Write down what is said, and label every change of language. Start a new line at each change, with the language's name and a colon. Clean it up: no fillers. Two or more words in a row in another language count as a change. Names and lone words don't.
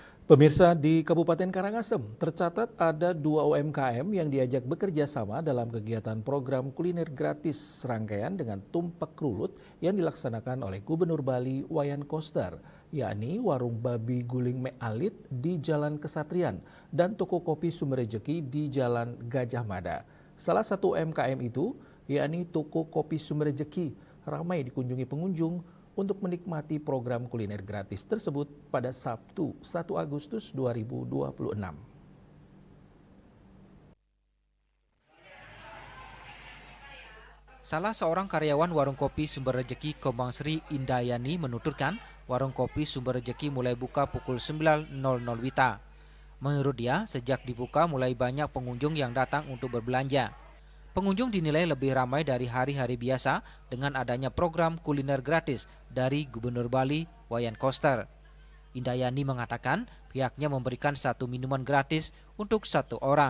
Indonesian: Pemirsa, di Kabupaten Karangasem tercatat ada 2 UMKM yang diajak bekerja sama dalam kegiatan program kuliner gratis serangkaian dengan tumpak rulut yang dilaksanakan oleh Gubernur Bali Wayan Koster, yakni Warung Babi Guling Mek Alit di Jalan Kesatrian dan Toko Kopi Sumber Rejeki di Jalan Gajah Mada. Salah satu UMKM itu, yakni Toko Kopi Sumber Rejeki, ramai dikunjungi pengunjung untuk menikmati program kuliner gratis tersebut pada Sabtu 1 Agustus 2026. Salah seorang karyawan Warung Kopi Sumber Rejeki Kombang Sri Indayani menuturkan Warung Kopi Sumber Rejeki mulai buka pukul 9.00 WITA. Menurut dia, sejak dibuka mulai banyak pengunjung yang datang untuk berbelanja. Pengunjung dinilai lebih ramai dari hari-hari biasa dengan adanya program kuliner gratis dari Gubernur Bali Wayan Koster. Indayani mengatakan pihaknya memberikan 1 minuman gratis untuk 1 orang.